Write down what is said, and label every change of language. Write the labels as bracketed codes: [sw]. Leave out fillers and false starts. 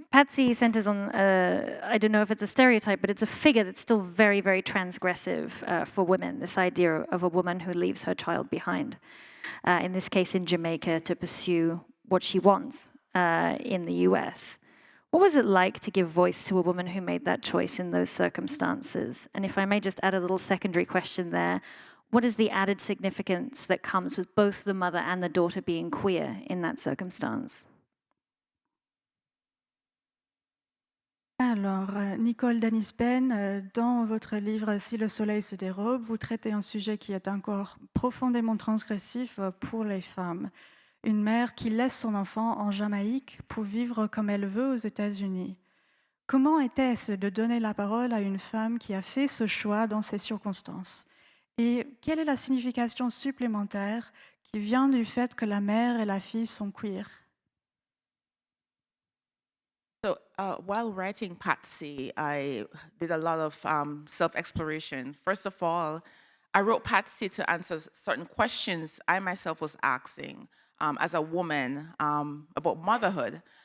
[en] Patsy centers on, I don't know if it's a stereotype, but it's a figure that's still very, very transgressive for women, this idea of a woman who leaves her child behind, in this case in Jamaica, to pursue what she wants in the US. What was it like to give voice to a woman who made that choice in those circumstances? And if I may just add a little secondary question there, what is the added significance that comes with both the mother and the daughter being queer in that circumstance? [fr] Alors, Nicole Dennis-Benn, dans votre livre « Si le soleil se dérobe », vous traitez un sujet qui est encore profondément transgressif pour les femmes. Une mère qui laisse son enfant en Jamaïque pour vivre comme elle veut aux États-Unis. Comment était-ce de donner la parole à une femme qui a fait ce choix dans ces circonstances? Et quelle est la signification supplémentaire qui vient du fait que la mère et la fille sont queer? [en] So while writing Patsy, I did a lot of self-exploration. First of all, I wrote Patsy to answer certain questions I myself was asking as a woman about motherhood.